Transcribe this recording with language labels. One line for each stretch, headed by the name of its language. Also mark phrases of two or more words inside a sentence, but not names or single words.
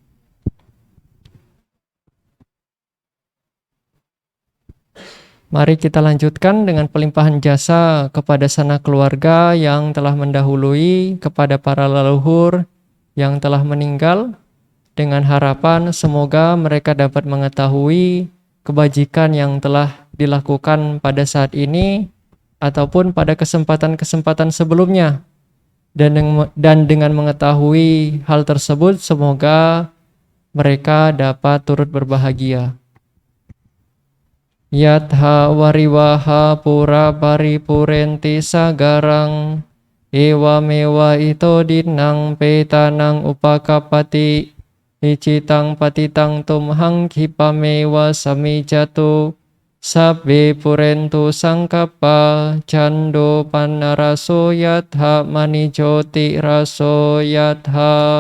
Indonesian: Mari kita lanjutkan dengan pelimpahan jasa kepada sanak keluarga yang telah mendahului, kepada para leluhur yang telah meninggal, dengan harapan semoga mereka dapat mengetahui kebajikan yang telah dilakukan pada saat ini ataupun pada kesempatan-kesempatan sebelumnya. Dan dengan mengetahui hal tersebut, semoga mereka dapat turut berbahagia.
Pali: Yatha wariwaha pura paripurenti sagarang ewa mewa ito dinang petanang upakapati icitang patitang tumhang kipamewa samijatu sabbe purentu sangkapa cando panaraso yatha manijoti raso yatha